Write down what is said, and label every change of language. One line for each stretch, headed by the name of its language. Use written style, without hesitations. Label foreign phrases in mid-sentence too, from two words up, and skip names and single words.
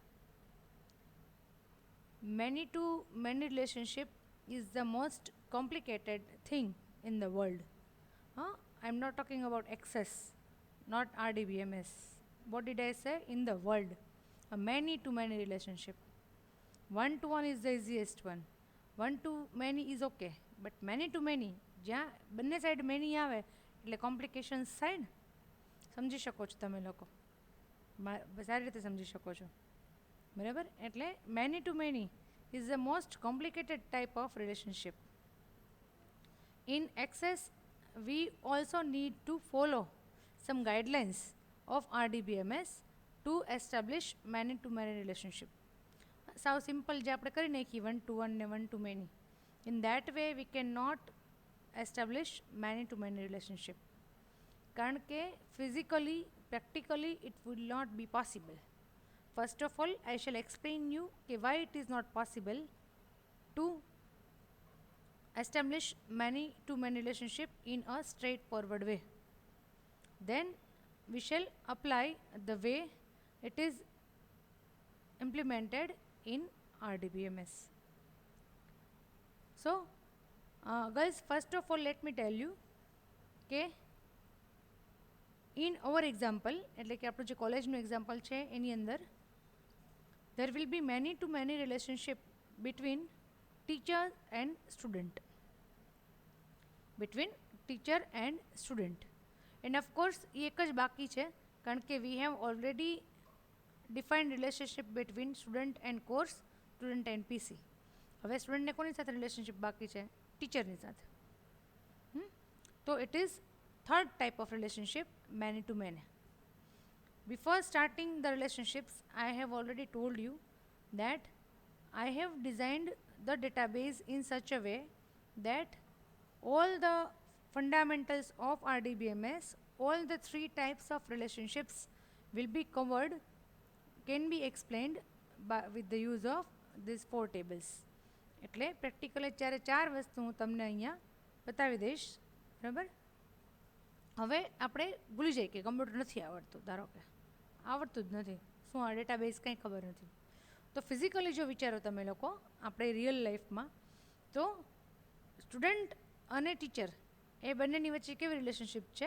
English: Many-to-many relationship is the most complicated thing in the world. I'm not talking about access, not RDBMS. What did I say? In the world, a many-to-many relationship. One-to-one is the easiest one. One-to-many is okay, but many-to-many,
Gujarati: જ્યાં બંને
English: side many
Gujarati: આવે એટલે કોમ્પ્લિકેશન્સ થાય ને, સમજી શકો છો તમે લોકો, સારી રીતે સમજી શકો છો, બરાબર?
English: એટલે many to many is the most complicated type of relationship. In access, we also need to follow some guidelines of RDBMS to establish many-to-many relationship.
Gujarati: સાવ સિમ્પલ જે આપણે કરી નાખી
English: one to one ને one to many, in that way we cannot establish many to many relationship,
Gujarati: કારણ કે
English: physically practically it would not be possible. First of all, I shall explain you why it is not possible to establish many-to-many relationship in a straightforward way. Then we shall apply the way it is implemented in RDBMS. So, guys, first of all, let me tell you કે in our example,
Gujarati: એટલે કે આપણું જે કોલેજનું એક્ઝામ્પલ છે એની અંદર
English: there will be many-to-many relationship between teacher and student. Between teacher and student. And of course,
Gujarati: એ એક જ બાકી છે, કારણ કે
English: we have already defined relationship between student and course, student and PC.
Gujarati: હવે સ્ટુડન્ટને કોની સાથે રિલેશનશિપ બાકી છે? ટીચરની સાથે.
English: તો it is third type of relationship, many-to-many. Before starting the relationships, I have already told you that I have designed the database in such a way that all the fundamentals of RDBMS, all the three types of relationships will be covered, can be explained with the use of these four tables.
Gujarati: એટલે પ્રેક્ટિકલ જ્યારે ચાર વસ્તુ હું તમને અહીંયા બતાવી દઈશ, બરાબર? હવે આપણે ભૂલી જઈએ કે કમ્પ્યુટર નથી આવડતું, ધારો કે આવડતું જ નથી, શું આ ડેટાબેઝ કંઈ ખબર નથી, તો ફિઝિકલી જો વિચારો તમે લોકો આપણે
English: real lifeમાં,
Gujarati: તો સ્ટુડન્ટ અને ટીચર એ બંનેની વચ્ચે કેવી રિલેશનશિપ છે?